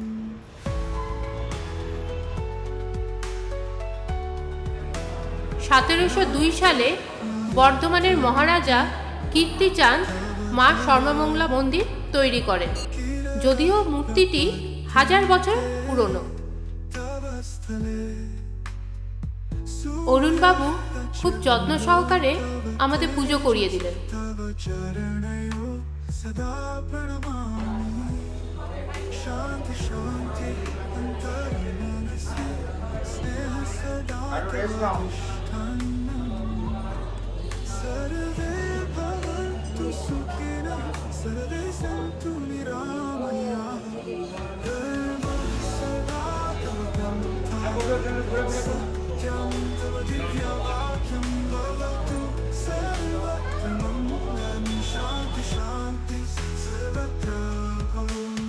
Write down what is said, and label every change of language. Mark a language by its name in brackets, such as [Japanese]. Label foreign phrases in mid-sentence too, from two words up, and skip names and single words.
[Bangla] 1702 সালে বর্ধমানের মহারাজা কীর্তিচাঁদ মা সর্বমঙ্গলা মন্দির তৈরি করেন। যদিও মূর্তিটি 1000 বছর পুরনো। অরুণবাবু খুব যত্ন সহকারে আমাদের পুজো করিয়ে দিলেন। [Sanskrit] सर्वे भवन्तु सुखिनः सर्वे सन्तु निरामयाः सदा सत्यं तव दिव्यवाक्यं भवतु सर्वत्र मङ्गलं शान्ति शान्ति सर्वत्र भवतु।